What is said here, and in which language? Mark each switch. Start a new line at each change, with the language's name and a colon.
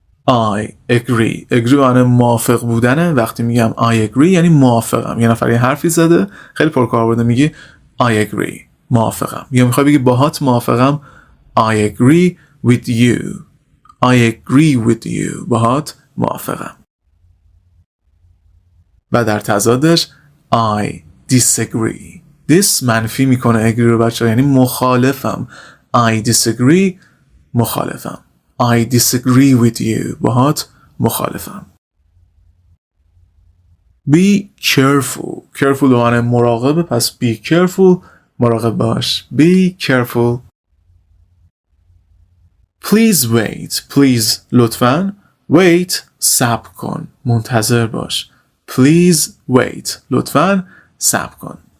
English: I agree.
Persian: agree معنی موافق بودنه. وقتی میگم
English: I agree
Persian: یعنی موافقم. یه نفر یه حرفی زده خیلی پرکاربرده، میگی
English: I agree
Persian: موافقم. یا میخوای بگی باهات موافقم
English: I agree with you. I agree with you
Persian: باهات موافقم. و در تضادش
English: I disagree.
Persian: this منفی میکنه agree رو بچه ها، یعنی مخالفم.
English: I disagree
Persian: مخالفم.
English: I disagree with you
Persian: باهات مخالفم.
English: be careful.
Persian: careful به معنی مراقبه، پس
English: be careful
Persian: مراقب باش.
English: be careful. please wait.
Persian: please لطفاً. wait صبر کن، منتظر باش.
English: please wait
Persian: لطفاً صبر کن.